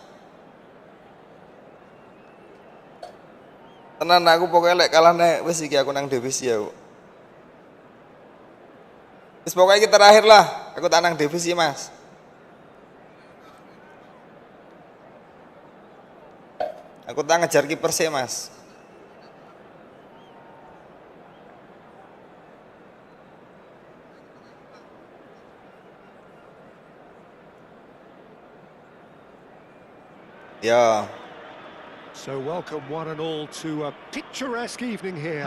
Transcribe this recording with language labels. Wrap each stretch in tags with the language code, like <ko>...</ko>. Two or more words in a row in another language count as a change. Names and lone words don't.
<jv>Tenan aku pokoknya lek kalane wis iki aku nang divisi ya. Wis pokoknya iki terakhir lah, aku tak nang divisi, Mas. Aku tak ngejar kiper sih, Mas.</jv> <en>Yeah. So welcome one and all to a picturesque evening here.</en>